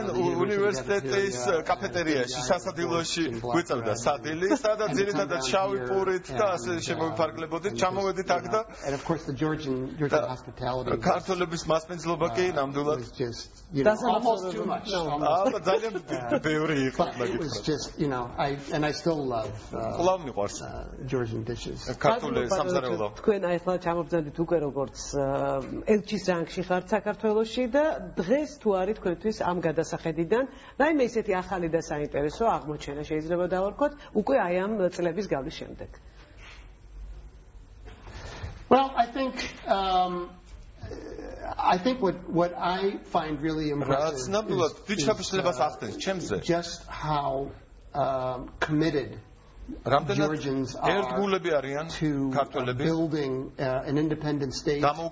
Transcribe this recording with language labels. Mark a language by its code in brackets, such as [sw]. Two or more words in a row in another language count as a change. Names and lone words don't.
[en] And of course the Georgian hospitality was just, almost too much. But it was just, and I still love Georgian dishes. [ka] საქართველოში და დღეს თუ არის თქვენთვის ამ გადასახედიდან რაიმე ისეთი ახალი და საინტერესო აღმოჩენა შეიძლება დავარქოთ უკვე აი ამ წლების გავლის შემდეგ. [en] Well, I think what I find really impressive is just how committed Georgians are to building an independent state,